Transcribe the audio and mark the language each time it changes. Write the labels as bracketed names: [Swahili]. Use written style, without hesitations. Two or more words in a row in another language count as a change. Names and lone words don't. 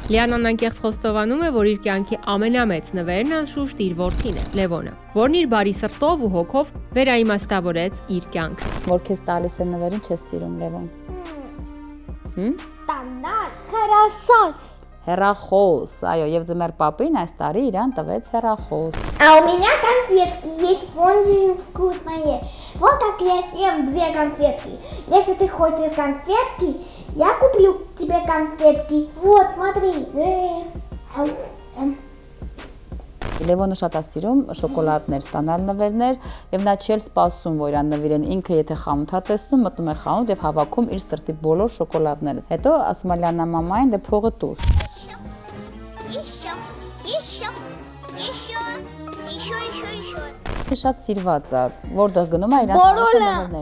[Armenian] Լիանան անկեղծ խոստովանում է, որ իր կյանքի ամենամեծ նվերն անշուշտ իր որդին է, Լևոնը, որն իր բարի սրտով ու հոգով վերաիմաստավորեց իր կյանքը։ Որ քեզ տալիս է նվերին, չես սիրում, Լևոն։ Տանակ, հեռախոս։ Հեռախոս, այո, եւ ձմեռ պապին այս տարի իրան տվեց հեռախոս։ [Russian] А у меня конфетки есть очень вкусные. Вот как я съем 2 конфетки. Если ты хочешь конфетки, я куплю тебе конфетки. Вот, смотри. [Armenian] Լևոնը շատ է սիրում շոկոլադներ ստանալ նվերներ եւ նա չէր սպասում, որ իրան նվիրեն, ինքը եթե խանութ է տեսնում, մտնում է խանութ եւ հավաքում իր սրտի բոլոր շոկոլադները։ Հետո ասում է Լիանա մամային, դե փողը տուր։ Շատ սիրված է, որտեղ գնում է իրան տալիս է նվերներ։